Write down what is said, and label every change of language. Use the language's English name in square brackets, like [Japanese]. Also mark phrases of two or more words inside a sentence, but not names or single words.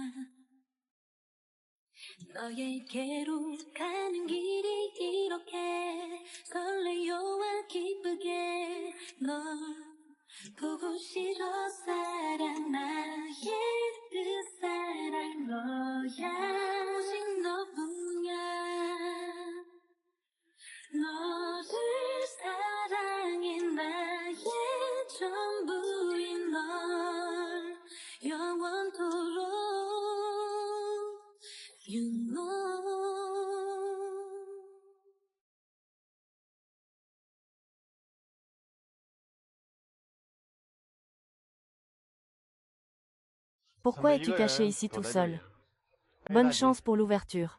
[Korean] 너에게로 가는 길이 이렇게 설레요와 기쁘게 널 보고 싶어 사랑 나의 그 사랑 너야 오직 너뿐이야 너를 사랑해 나의 전부인 널 영원토록 [English] You know [French] Pourquoi es-tu caché ici tout seul? Bonne chance pour l'ouverture.